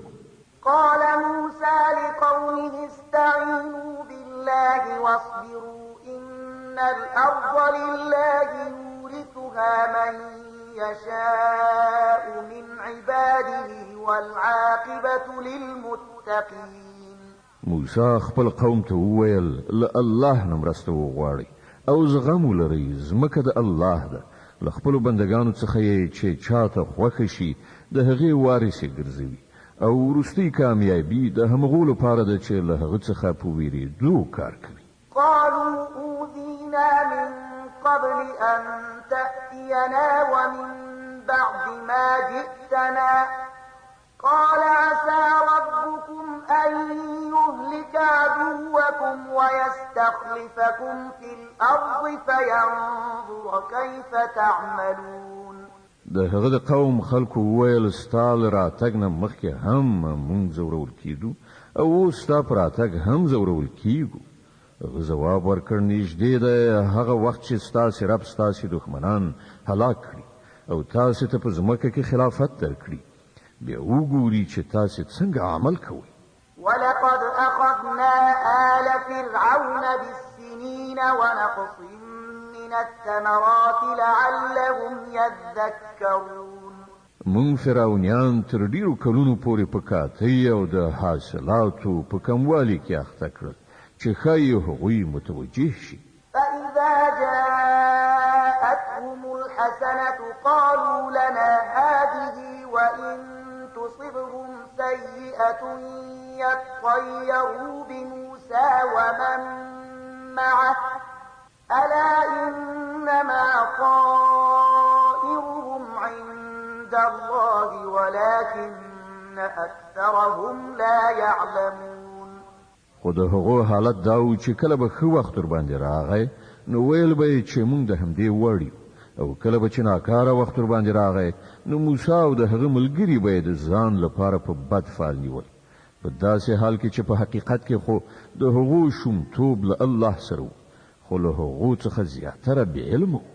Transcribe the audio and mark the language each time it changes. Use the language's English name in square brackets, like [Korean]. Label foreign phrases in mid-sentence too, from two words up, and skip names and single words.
[Arabic] قال موسى لقومه استعينوا بالله واصبروا إن الأرض لله يورثها من يشاء من عباده والعاقبة للمتقين. [Pashto] موسی خپل قوم ته وویل له الله نه مرسته وغواړئ او زغم ولرئ، ځمکه د الله ده، له خپلو بندګانو څخه یې چې چاته خوښه شي د هغې وارث یې ګرځوي او وروستۍ کامیابي د همغو لپاره ده چې له هغه څخه په ویرېدو کار کوي. [Arabic] قالوا أوذينا من قبل أن تأتينا ومن بعد ما جئتنا قال عسى ربكم أن يهلك عدوكم ويستخلفكم في الأرض فينظر كيف تعملون. [Pashto] د هغه د قوم خلکو وویل ستا له راتګ نه مخکې هم مونږ ځورول کېدو او اوس ستا په راتګ هم ځورول کېږو. هغه ځواب ورکړ نږدې ده هغه وخت چې ستاسې رب ستاسې دښمنان هلاک کړي او تاسې ته په ځمکه کې خلافت درکړي، بیا وګوري چې تاسې څنګه عمل کوئ. [Arabic] ولقد أخذنا آل فرعون بالسنين ونقص من الثمرات لعلهم يذكرون. [Pashto] مونږ فرعونیان تر ډیرو کلونو پورې په کاتۍ او د حاصلاتو په کموالي کې اخته کړل چې ښایي هغوی متوجه شي. [Arabic] فإذا جاءتهم الحسنة قالوا لنا هذه وإن تصبهم سيئة يطيروا بموسى ومن معه ألا إنما طائرهم عند الله ولكن أكثرهم لا يعلمون. [Pashto] خو د هغو حالت دا و چې کله به ښه وخت ورباندې راغی نو ویل به یې چې موږ د همدې وړ یو، او کله به چې ناکاره وخت ورباندې راغی نو موسی او د هغه ملګري به یې د ځان لپاره په بد فال نیول، په داسې حال کې چې په حقیقت کې خو د هغو شومتوب له الله سره و، خو له هغو څخه زیاتره بې علم و.